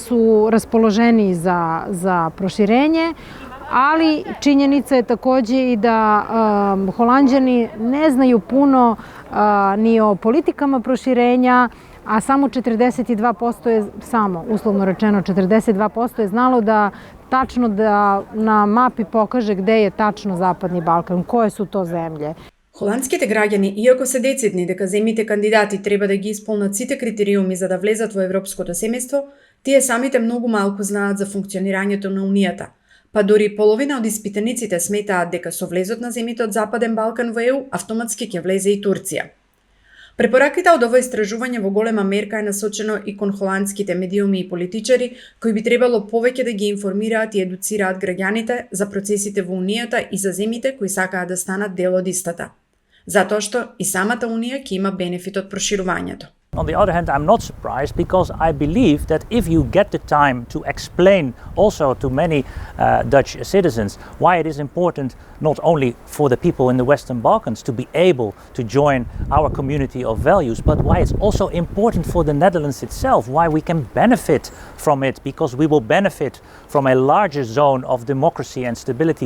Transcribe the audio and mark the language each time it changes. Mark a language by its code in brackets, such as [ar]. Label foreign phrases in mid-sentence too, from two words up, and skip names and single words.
[sr] su raspoloženi za proširenje, ali činjenica je takođe i da Holanđani ne znaju puno ni o politikama proširenja, a samo 42% je, uslovno rečeno 42% je znalo da tačno da na mapi pokaže gde je tačno Zapadni Balkan, koje su to zemlje. [mk] Холандските граѓани, иако се децидни дека земјите кандидати треба да ги исполнат сите критериуми за да влезат во европското семејство, тие самите многу малку знаат за функционирањето на Унијата. Па дори половина од испитаниците сметаат дека со влезот на земјите од Западен Балкан во ЕУ автоматски ќе влезе и Турција. Препораките од ова истражување во голема мерка е насочено и кон холандските медиуми и политичари, кои би требало повеќе да ги информираат и едуцираат граѓаните за процесите во Унијата и за земјите кои сакаат да станат дел од истата. Затоа што и самата Унија ќе има бенефит од проширувањето. [en] On the other hand, I'm not surprised because I believe that if you get the time to explain also to many Dutch citizens why it is important not only for the people in the Western Balkans to be able to join our community of values, but why it's also important for the Netherlands itself, why we can benefit from it, because we will benefit from a larger zone of democracy and stability.